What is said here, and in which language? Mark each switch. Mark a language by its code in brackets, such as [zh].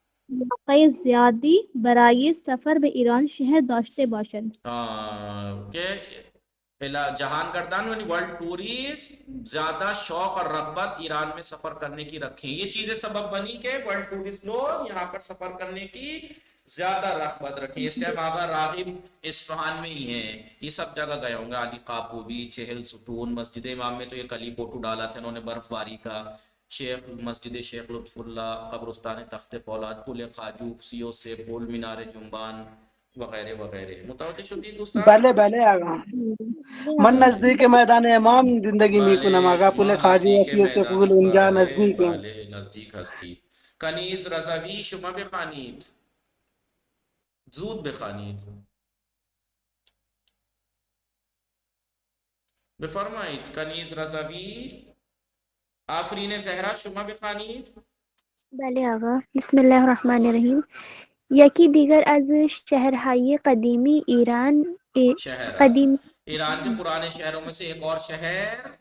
[fa] واقعی زیادی برای سفر به ایران شهر داشته باشند. [ur] کہ جہان گردان یعنی ورلڈ ٹورسٹ زیادہ شوق اور رغبت ایران میں سفر کرنے کی رکھیں. یہ چیزیں سبب بنی کہ ورلڈ ٹورسٹ لوگ یہاں پر سفر کرنے کی زیادہ رغبت رکھیں. اس ٹائم آغا راغب اصفہان میں ہی ہیں، یہ سب جگہ گئے ہوں گے. علی قاپو بھی، چہل ستون، مسجد امام میں تو یہ کل ہی فوٹو ڈالا تھا انہوں نے برف باری کا، مسجد شیخ لطف اللہ، قبرستان تخت فولاد، قلعہ خواجو، سیو سے پل، مینار جنبان وغیرہ وغیرہ. [fa] متوجہ شدید دوستان؟ بله آقا. من نزدیک میدان امام زندگی میکنم آقا. پل خواجو و سیه سپول اونجا نزدیکم. نزدیک هستی. کنیز رضوی شما بخوانید، زود بخوانید. بفرمایید کنیز رضوی. آفرین زهرا شما بخوانید. بله آقا. [ar] بسم الله الرحمن الرحیم. [fa] یکی دیگر از شہرهای قدیمی ایران [ur] ایران کے پرانے شہروں میں سے ایک اور شہر